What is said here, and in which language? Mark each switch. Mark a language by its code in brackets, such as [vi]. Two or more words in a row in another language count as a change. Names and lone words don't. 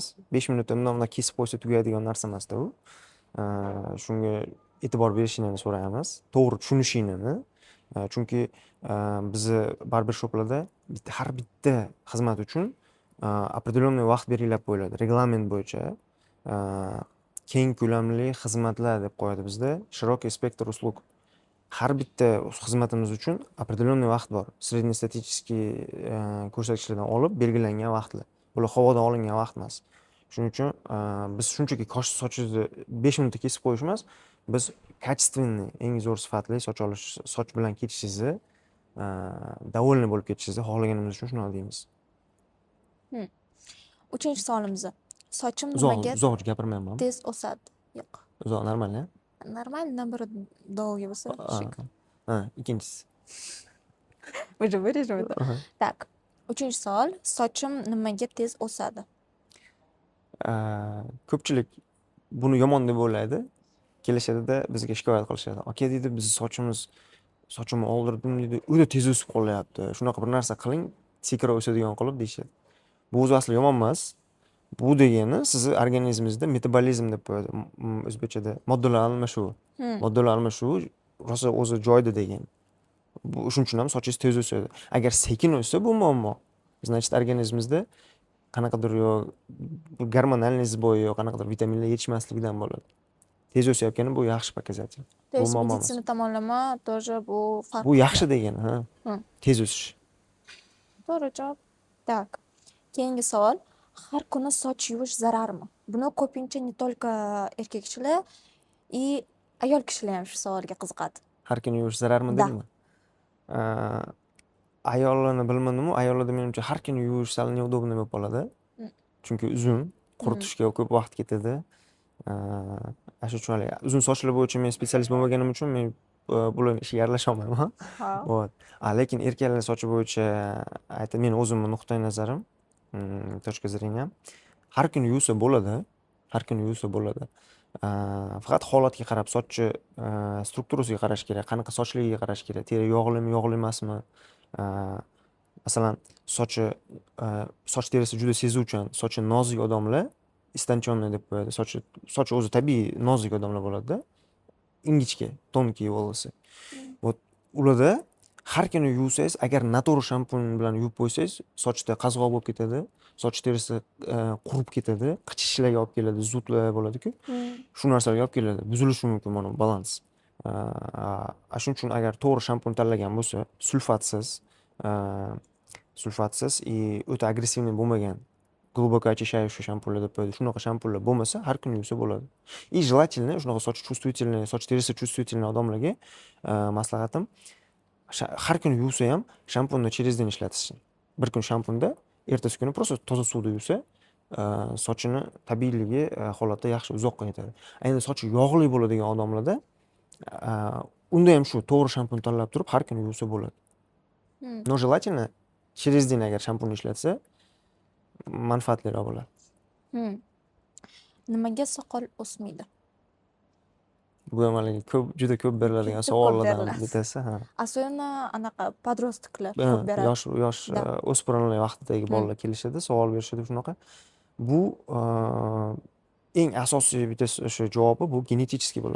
[uz] 5 minutda bundan kesib qo'ysa tugaydigan narsa emas-da u. Shunga e'tibor berishingni so'raymiz, to'g'ri tushunishingni. Chunki bizni barbershoplarda har bitta xizmat uchun определенный vaqt belgilab qo'yiladi. Reglament bo'yicha keng ko'lamli xizmatlar deb qo'yadi bizda, [ru] широкий спектр услуг. [uz] Har bitta xizmatimiz uchun определенный vaqt bor. Srednестатистический ko'rsatkichlardan olib belgilangan vaqtlar. Bular havodan olingan vaqt emas. Shuning uchun biz shunchaki sochingizni 5 minutda kesib qo'yish emas, biz качественный, eng zo'r sifatli soch bilan ketishingizni, довольный bo'lib ketishingizni xohlaganimiz uchun shuni deymiz. Uchinchi savolimiz. Sochim nimaga uzoq gapirmayman. tez o'sadi? Yo'q. Uzoq normal-a? Normal, [ru] naоборот, долгий [uz] bo'lsa. Ikkinchisi. [ru] Уже вырежем это. Так. [uz] Uchinchi savol. Sochim nimaga tez o'sadi? Ko'pchilik buni yomon deb o'ylaydi. Kelishadi-da, bizga shikoyat qilishadi. "Aka" deydi, "Biz sochimni oldirdim" deydi, "O'ta tez o'sib qolyapti. Shunaqa bir narsa qiling, sekin o'sadigan qilib" deyishadi. Bu o'zi asli yomon emas. Bu degani sizni organizmingizda metabolizm deb qo'yadi. O'zbekchada moddalar almashuvi. Moddalar almashuvi rosa o'zi joyida degan. Bu shuning uchun ham sochingiz tez o'sadi. Agar sekin o'ssa bu muammo. Значит, organizmingizda qanaqadir yo [ru] гормональный сбой [uz] yo qanaqadir vitaminlar yetishmasligidan bo'ladi. Tez o'sayotgani bu yaxshi показатель. [ru] То есть медitsina [uz] tomonlama тоже bu farq. Bu yaxshi degani, tez o'sish. To'g'ri javob. Так. Keyingi savol. Har kuni soch yuvish zararmi? Buni ko'pincha [ru] не только [uz] erkak kishilar и ayol kishilar ham shu savolga qiziqadi. Har kuni yuvish zararmi dedingmi? Ayollarni bilmadim-ku, ayollarda menimcha har kuni yuvish sal neudobniy bo'lib qoladi. Chunki uzun, quritishga ko'p vaqt ketadi. Shu uchun uzun sochlar bo'yicha men spetsialist bo'lmaganim uchun men bularning ishiga aralasha olmayman. Вот. Lekin erkaklar sochi bo'yicha men o'zimning nuqtai nazarim, [ru] точка зрения, [uz] har kuni yuvsa bo'ladi. har kuni yuvsa bo'ladi. Faqat holatga qarab, sochni strukturasiga qarash kerak, qanaqa sochligiga qarash kerak, teri yog'limi, yog'li emasmi. Masalan, sochi soch terisi juda sezuvchan, sochi nozik odamlar istanchonniy deb qo'yadi. Sochi o'zi tabiiy nozik odamlar bo'ladi-da. [ru] Ingichka, tonkий волосы. [uz] Вот ularda har kuni yuvsangiz, agar noto'g'ri shampun bilan yuvib qo'ysangiz, sochda qazg'oq bo'lib ketadi, soch terisi qurib ketadi, qichishishlarga olib keladi, zudlar bo'ladi-ku. Shu narsalarga olib keladi. Buzilishi mumkin mana balans. Shuning uchun agar to'g'ri shampun tanlagan bo'lsa, sulfatsiz o'ta agressivniy bo'lmagan, [ru] глубоко очищающий [uz] shampunlar deb qo'yadi. Shunaqa shampunlar bo'lmasa, har kuni yuvsa bo'ladi. [ru] И желательно [uz] shunaqa soch чувствительный, soch terisi чувствительный odamlarga maslahatim, har kuni yuvsa ham shampunni [ru] через день [uz] ishlatishsin. Bir kun shampunda, ertasi kuni просто toza suvda yuvsa, sochini tabiiyligi holatda yaxshi uzoqqa yetadi. Endi sochi yog'li bo'ladigan odamlarda unda ham shu to'g'ri shampun tanlab turib har kuni yuvsa bo'ladi. [ru] Но желательно через день [uz] agar shampun ishlatsa manfaatliroq bo'ladi. Nimaga soqol o'smaydi? Bu ham haligi juda ko'p beriladigan Juda ko'p savollardan beriladi. bittasi. Особенно anaqa подросткlar ko'p beradi. Yosh Da. o'spirinlar vaqtidagi bolalar kelishadi, savol berishadi shunaqa. Bu eng asosiy bittasi o'sha javobi bu genetik bo'ladi.